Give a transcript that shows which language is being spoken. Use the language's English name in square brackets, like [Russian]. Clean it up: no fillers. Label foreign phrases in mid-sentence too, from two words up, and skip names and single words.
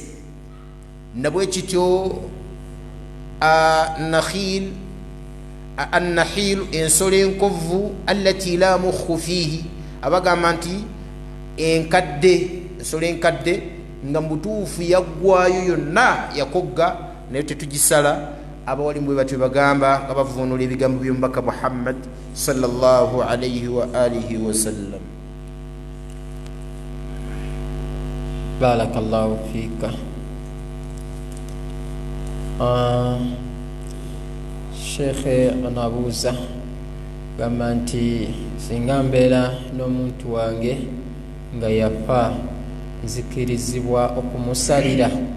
[Ganda] Nabwe kityo annahilu, ensolo enkovu, [Arabic] التي لا مخ فيها, [Ganda] abagamba nti enkadde, ensolo enkadde nga mubutuufu yaggwayo yonna yakogga, naye tetugisala. Abawalimu bwe batyo bagamba nga bavuunula ebigambo by'omubaka muhammad [Arabic] صلى الله عليه وعلى آله وسلم. بارك الله فيك. [Ganda] Shekhe anabuuza gamba nti singa mbeera n'omuntu wange nga yafa, nzikirizibwa okumusalira?